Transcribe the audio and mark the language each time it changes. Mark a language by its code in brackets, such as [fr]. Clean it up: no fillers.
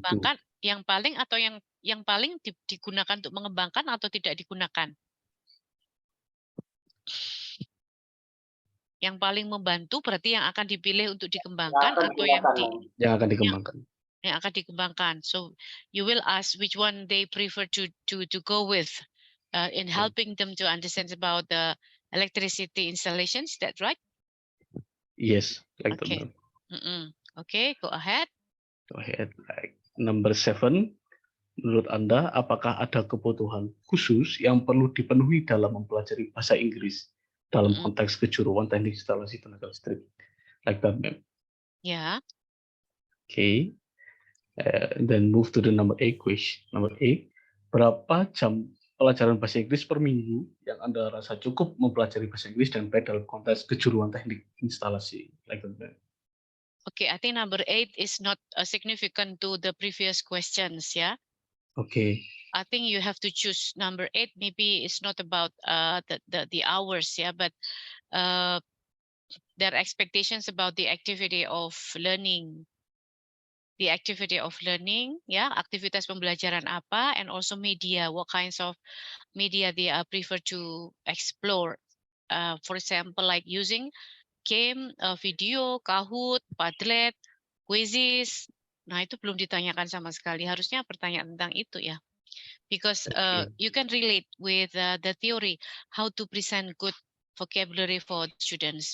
[id] dikembangkan, yang paling atau yang paling digunakan untuk mengembangkan atau tidak digunakan? Yang paling membantu berarti yang akan dipilih untuk dikembangkan atau yang akan dikembangkan. Yang akan dikembangkan. [en] So you will ask which one they prefer to go with in helping them to understand about the electricity installations. That's right? Yes, like Okay. that. Okay, go ahead. Go ahead. Like number 7. [id] Menurut Anda, apakah ada kebutuhan khusus yang perlu dipenuhi dalam mempelajari bahasa Inggris dalam konteks kejuruan teknik instalasi tenaga listrik? [en] Like that, ma'am. Yeah. Okay. Then move to the number 8 question. Number 8. [id] Berapa jam pelajaran bahasa Inggris per minggu yang Anda rasa cukup mempelajari bahasa Inggris dan baik dalam konteks kejuruan teknik instalasi? [en] Like that. Okay, I think number 8 is not significant to the previous questions, yeah. Okay. I think you have to choose number 8. Maybe it's not about the hours, yeah, but their expectations about the activity of learning. The activity of learning, yeah, [id] aktivitas pembelajaran apa, [en] and also media, what kinds of media they prefer to explore. For example, like using game, video, Kahoot, Padlet, quizzes. [id] Nah, itu belum ditanyakan sama sekali. Harusnya pertanyaan tentang itu ya. [en] Because you can relate with the theory, how to present good vocabulary for students.